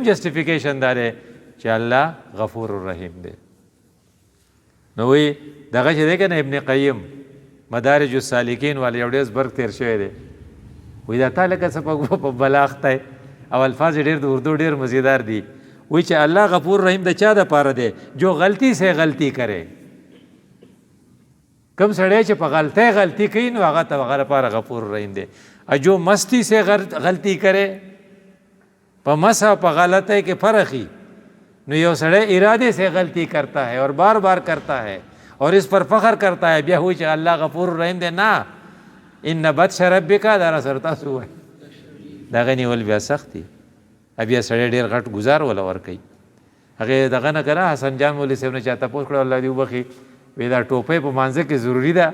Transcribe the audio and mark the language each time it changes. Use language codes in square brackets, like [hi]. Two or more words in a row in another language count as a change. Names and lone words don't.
[ps] او پنځم جسټیفیکیشن دا دی چې الله غفور الرحیم دی. نو وی دغه چې دی که نه ابن قیم مدارج السالکین والا یو ډېر برق تیر شوی دی، وی دا تا لکه څه په بلاغ تی او الفاظ ډېر د اردو ډېر مزیدار دي. وی چې الله غفور رحیم د چا دپاره دی؟ [ur] جو غلطی سے غلطی کرے. [ps] کم سړی چې په غلطۍ غلطي کوي نو هغه ته هغه لپاره غفور رحیم دی. [ur] جو مستی سے غلطی کرے، [ps] په مس او په غلطۍ کې فرق ہی. نو یو سړی [ur] ارادے سے غلطی کرتا ہے اور بار بار کرتا ہے اور اس پر فخر کرتا ہے، [ps] بیا وایي چې الله غفور رحیم دی. نه، [ar] ان بطش ربک [ps] دا راسره تاسو وایي دغه نیول بیا سخت دي. بیا سړی ډېر غټ ګزار وله ورکوي. هغې دغه نه که نه حسن جان مولوي صاحب نه چا تپوس کړی الله دې وبخي، وی دا ټوپۍ په مانځه کې ضروري ده؟